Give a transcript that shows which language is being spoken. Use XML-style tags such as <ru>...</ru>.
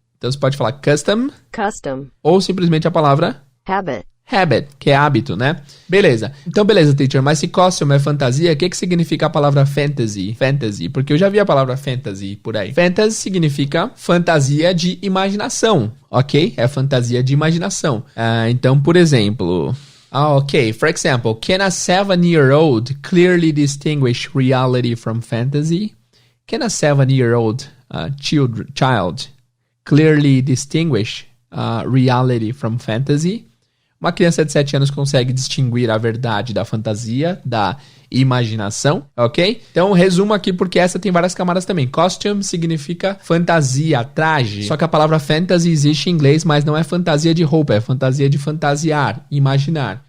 <pt>Então, você pode falar custom. Ou simplesmente a palavra habit, que é hábito, né? Beleza. Então, beleza, teacher. Mas se costume é fantasia, o que significa a palavra fantasy? Porque eu já vi a palavra fantasy por aí. Fantasy significa fantasia de imaginação, ok? É fantasia de imaginação. Então, por exemplo... ok.</pt> <en>For example, can a 7-year-old clearly distinguish reality from fantasy? Can a 7-year-old child clearly distinguish reality from fantasy?</en> <pt>Uma criança de 7 anos consegue distinguir a verdade da fantasia, da imaginação, ok? Então, resumo aqui porque essa tem várias camadas também. Costume significa fantasia, traje. Só que a palavra fantasy existe em inglês, mas não é fantasia de roupa, é fantasia de fantasiar, imaginar.</pt>